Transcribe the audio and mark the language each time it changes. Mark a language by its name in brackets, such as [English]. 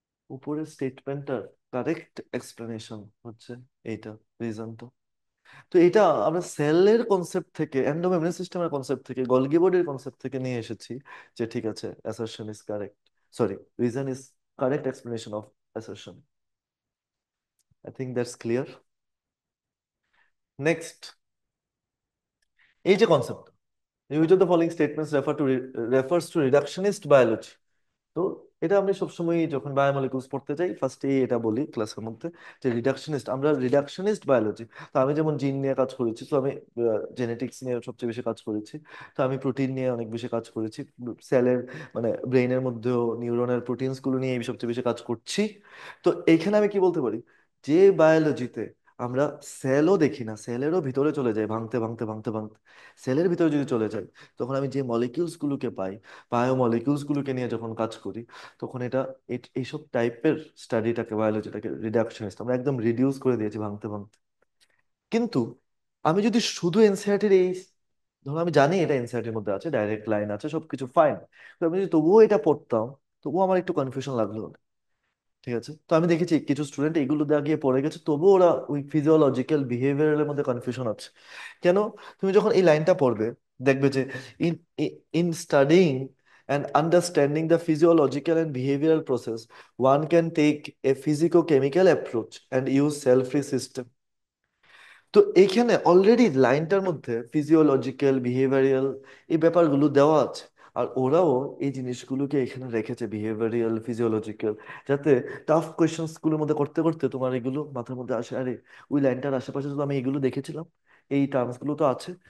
[Bangla] উপরের স্টেটমেন্টটার correct explanation হচ্ছে এইটা, রিজনটা। তো এটা আমরা সেলের কনসেপ্ট থেকে, এন্ডোমেমব্রেন সিস্টেমের কনসেপ্ট থেকে, গলগি বডির কনসেপ্ট থেকে নিয়ে এসেছি। যে ঠিক আছে, [English] Assertion is correct, sorry, reason is correct explanation of assertion. I think that's clear. [Bangla] Next, এই যে concept, [English] which of the following statements refers to reductionist biology? [Bangla] তো এটা আমি সবসময় যখন বায়োমলিকুলস পড়তে যাই, ফার্স্টে এটা বলি ক্লাসের মধ্যে, যে রিডাকশনিস্ট, আমরা রিডাকশনিস্ট বায়োলজি। তো আমি যেমন জিন নিয়ে কাজ করেছি, তো আমি জেনেটিক্স নিয়ে সবচেয়ে বেশি কাজ করেছি। তো আমি প্রোটিন নিয়ে অনেক বেশি কাজ করেছি, সেলের মানে ব্রেইনের মধ্যেও নিউরনের প্রোটিনস গুলো নিয়ে আমি সবচেয়ে বেশি কাজ করছি। তো এইখানে আমি কি বলতে পারি, যে বায়োলজিতে আমরা সেলও দেখি না, সেলেরও ভিতরে চলে যাই, ভাঙতে ভাঙতে ভাঙতে ভাঙতে সেলের ভিতরে যদি চলে যাই, তখন আমি যে মলিকিউলস গুলোকে পাই, বায়োমলিকিউলস গুলোকে নিয়ে যখন কাজ করি, তখন এটা এইসব টাইপের স্টাডিটাকে, বায়োলজিটাকে রিডাকশনিস্ট, আমরা একদম রিডিউস করে দিয়েছি ভাঙতে ভাঙতে। কিন্তু আমি যদি শুধু এনসিইআরটির এই, ধরো আমি জানি এটা এনসিইআরটির মধ্যে আছে, ডাইরেক্ট লাইন আছে, সবকিছু ফাইন, তো আমি যদি তবুও এটা পড়তাম, তবুও আমার একটু কনফিউশন লাগলো। ঠিক আছে, তো আমি দেখেছি কিছু স্টুডেন্ট এগুলো দিয়ে গিয়ে পড়ে গেছে, তবুও ওরা ওই ফিজিওলজিক্যাল বিহেভিয়ারের মধ্যে কনফিউশন আছে। কেন? তুমি যখন এই লাইনটা পড়বে, দেখবে যে [English] In in studying And understanding the physiological and behavioral process, one can take a physicochemical approach and use cell-free system. [Bangla] তো এইখানে অলরেডি লাইনটার মধ্যে ফিজিওলজিক্যাল বিহেভিয়ারিয়াল এই ব্যাপারগুলো দেওয়া আছে। আর ওরাও এই জিনিসগুলোকে এখানে রেখেছে, বিহেভিয়ারিয়াল ফিজিওলজিক্যাল, যাতে টাফ কোয়েশ্চেন্স গুলোর মধ্যে করতে করতে তোমার এগুলো মাথার মধ্যে আসে, আরে ওই লাইনটার আশেপাশে তো আমি এগুলো দেখেছিলাম, এই টার্মস গুলো তো আছে।